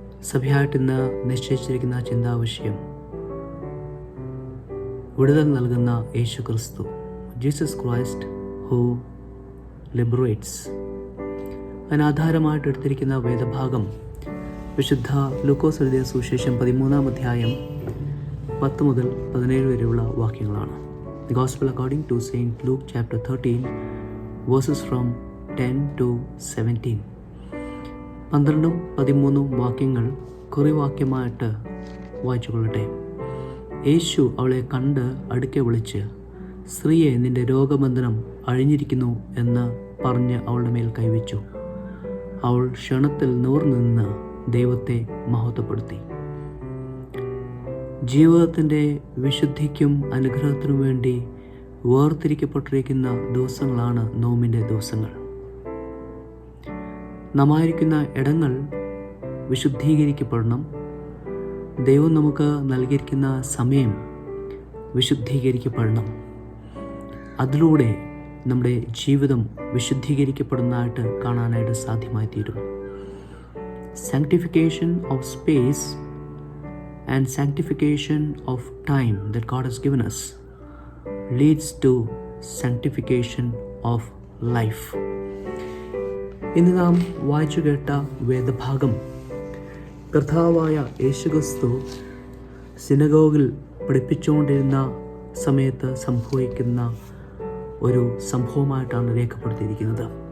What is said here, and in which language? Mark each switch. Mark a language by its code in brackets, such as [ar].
[ml] സഭയായിട്ട് ഇന്ന് നിശ്ചയിച്ചിരിക്കുന്ന ചിന്താവിഷയം വിടുതൽ നൽകുന്ന യേശു ക്രിസ്തു, [en] Jesus Christ who liberates. [ml] അതിനാധാരമായിട്ട് എടുത്തിരിക്കുന്ന വേദഭാഗം വിശുദ്ധ ലൂക്കോസ് എഴുതിയ സുവിശേഷം 13-ാം അധ്യായം 10 മുതൽ 17 വരെയുള്ള വാക്യങ്ങളാണ്. [en] The Gospel according to Saint Luke chapter 13 verses from 10 to 17. [ml] 12ഉം 13ഉം വാക്യങ്ങൾ കുറിവാക്യമായിട്ട് വായിച്ചു കൊള്ളട്ടെ. യേശു അവളെ കണ്ട് അടുക്കെ വിളിച്ച്, സ്ത്രീയെ, നിന്റെ രോഗബന്ധനം അഴിഞ്ഞിരിക്കുന്നു എന്ന് പറഞ്ഞ് അവളുടെ മേൽ കൈവച്ചു. അവൾ ക്ഷണത്തിൽ നിവർന്ന് ദൈവത്തെ മഹത്വപ്പെടുത്തി. ജീവിതത്തിൻ്റെ വിശുദ്ധിക്കും അനുഗ്രഹത്തിനും വേണ്ടി വേർതിരിക്കപ്പെട്ടിരിക്കുന്ന ദിവസങ്ങളാണ് നോമ്പിൻ്റെ ദിവസങ്ങൾ. നാമായിരിക്കുന്ന ഇടങ്ങൾ വിശുദ്ധീകരിക്കപ്പെടണം. ദൈവം നമുക്ക് നൽകിയിരിക്കുന്ന സമയം വിശുദ്ധീകരിക്കപ്പെടണം. അതിലൂടെ നമ്മുടെ ജീവിതം വിശുദ്ധീകരിക്കപ്പെടുന്നതായിട്ട് കാണാനായിട്ട് സാധ്യമായി തീരും. [en] Sanctification of space and sanctification of time that God has given us leads to sanctification of life. [ml] ഇന്ന് നാം വായിച്ചു കേട്ട വേദഭാഗം കർത്താവായ യേശുക്രിസ്തു സിനഗോഗിൽ പഠിപ്പിച്ചുകൊണ്ടിരുന്ന സമയത്ത് സംഭവിക്കുന്ന ഒരു സംഭവമായിട്ടാണ് രേഖപ്പെടുത്തിയിരിക്കുന്നത്.